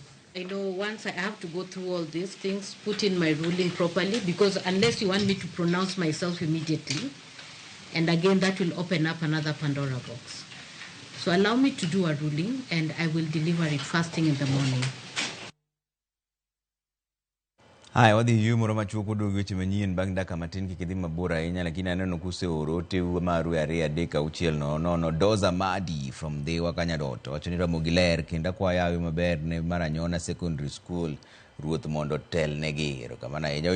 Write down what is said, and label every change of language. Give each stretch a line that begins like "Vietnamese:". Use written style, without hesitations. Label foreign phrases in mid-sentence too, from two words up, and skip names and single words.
English: I know once I have to go through all these things, put in my ruling properly, because unless you want me to pronounce myself immediately, and again that will open up another Pandora box. So allow me to do a ruling, and I will deliver it first thing in the morning.
Luo (Kenya and Tanzania): Hai wadhi yumoro machuko do weche manyien bang' daka matin kikidhi mabor ahinya, lakini aneno kuseoro ote maru 2-3-6-0 Doza Madi from Dewa Kanyadot wacho ni Ramogi ler kendo kwayawi maber ne Maranyona Secondary School ruoth mondo tel negi. Erokamano ahinya.